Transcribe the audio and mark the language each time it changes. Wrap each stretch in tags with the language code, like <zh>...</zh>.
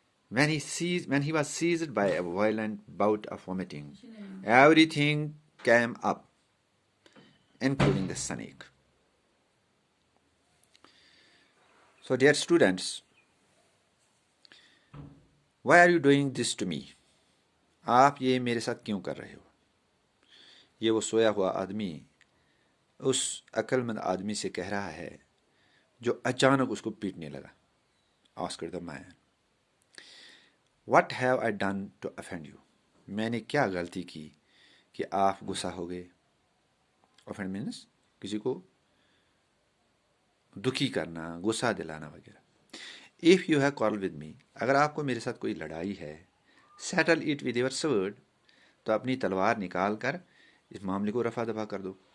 <en>When he was seized by a violent bout of vomiting, everything came up, including the snake. So, dear students, why are you doing this to me?</en> <ur>آپ یہ میرے ساتھ کیوں کر رہے ہو؟ یہ وہ سویا ہوا آدمی اس عقل مند آدمی سے کہہ رہا ہے جو اچانک اس کو پیٹنے لگا.</ur> <en>Asked the man. What have I done to offend you?</en> <ur>میں نے کیا غلطی کی کہ آپ غصہ ہو گئے؟</ur> <en>Offend means</en> <ur>کسی کو دکھی کرنا، غصہ دلانا وغیرہ.</ur> <en>If you have quarreled with me,</en> <ur>اگر آپ کو میرے ساتھ کوئی لڑائی ہے،</ur> <en>settle it with your sword,</en> <ur>تو اپنی تلوار نکال کر اس معاملے کو رفع دفع کر دو.</ur>